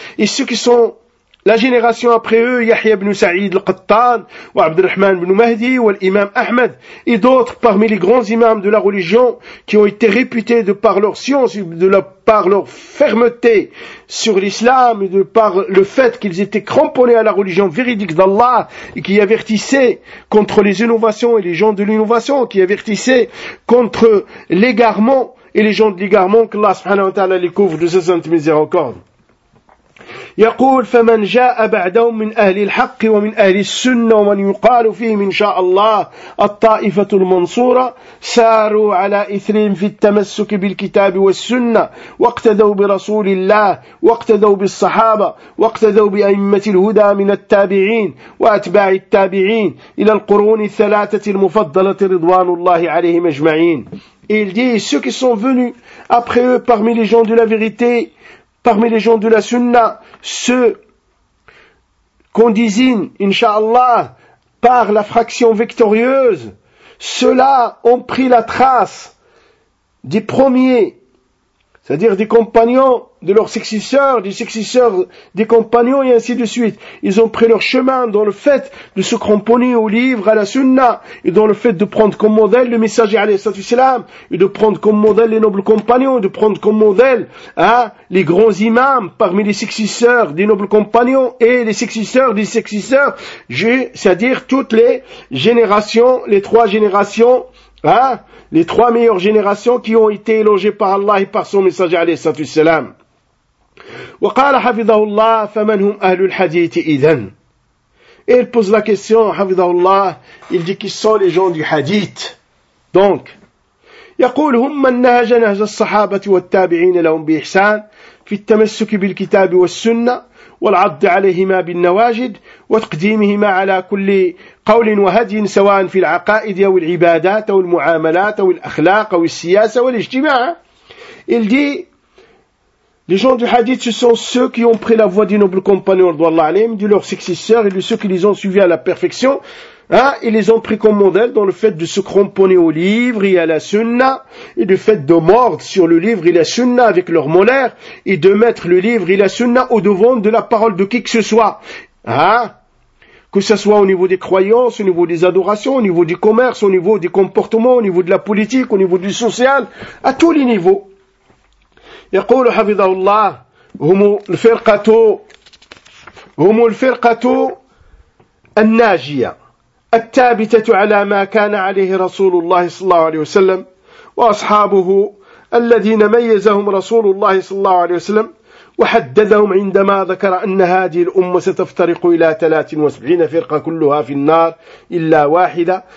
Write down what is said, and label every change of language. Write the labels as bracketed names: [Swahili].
[French] Et ceux qui sont la génération après eux, Yahya ibn Sa'id al-Qattan, Abd al-Rahman ibn Mahdi, l'imam Ahmad, et d'autres parmi les grands imams de la religion qui ont été réputés de par leur science, par leur fermeté sur l'islam et de par le fait qu'ils étaient cramponnés à la religion véridique d'Allah et qui avertissaient contre les innovations et les gens de l'innovation, qui avertissaient contre l'égarement et les gens de l'égarement, qu'Allah subhanahu wa ta'ala les couvre de sa sainte miséricorde. [Arabic] يقول فمن جاء بعدهم من أهل الحق ومن أهل السنة ومن يقال فيهم إن شاء الله الطائفة المنصورة ساروا على إثرهم في التمسك بالكتاب والسنة واقتدوا برسول الله واقتدوا بالصحابة واقتدوا بأئمة الهدى من التابعين وأتباع التابعين إلى القرون الثلاثة المفضلة رضوان الله عليهم أجمعين. [French] Il dit ceux qui sont venus après eux parmi les gens de la vérité, parmi les gens de la sunna, ceux qu'on désigne, inshallah, par la fraction victorieuse, ceux-là ont pris la trace des premiers, c'est-à-dire des compagnons de leurs successeurs, des successeurs des compagnons, et ainsi de suite. Ils ont pris leur chemin dans le fait de se cramponner au livre, à la sunna, et dans le fait de prendre comme modèle le messager al-Islam, et de prendre comme modèle les nobles compagnons, et de prendre comme modèle les grands imams parmi les successeurs des nobles compagnons et les successeurs des successeurs, c'est-à-dire toutes les générations, les trois générations, les trois meilleures générations qui ont été élogées par Allah et par son messager alayhi salatu wassalam. [Arabic] وقال حفظه الله فمن هم أهل الحديث إذن. [French] Et il pose la question, [Arabic] حفظه الله, [French] il dit qui sont les gens du hadith. [Arabic] Donc, يقول هم من نهج نهج الصحابة والتابعين لهم بإحسان في التمسك بالكتاب والسنة والعض عليهما بالنواجد وتقديمهما على كل قول وهدي سواء في العقائد أو العبادات أو المعاملات أو الأخلاق أو السياسة والاجتماع. [French] Il dit, les gens du hadith, ce sont ceux qui ont pris la voie des nobles compagnons de leurs successeurs et de ceux qui les ont suivis à la perfection. Ils les ont pris comme modèle dans le fait de se cramponner au livre et à la sunna, et du fait de mordre sur le livre et la sunna avec leurs molaires, et de mettre le livre et la sunna au devant de la parole de qui que ce soit. Que ce soit au niveau des croyances, au niveau des adorations, au niveau du commerce, au niveau des comportements, au niveau de la politique, au niveau du social, à tous les niveaux. [Arabic] يقول حفظه الله هم الفرقة الناجية الثابتة على ما كان عليه رسول الله صلى الله عليه وسلم وأصحابه الذين ميزهم رسول الله صلى الله عليه وسلم وحددهم عندما ذكر أن هذه الأمة ستفترق إلى 73 فرقة كلها في النار إلا واحدة.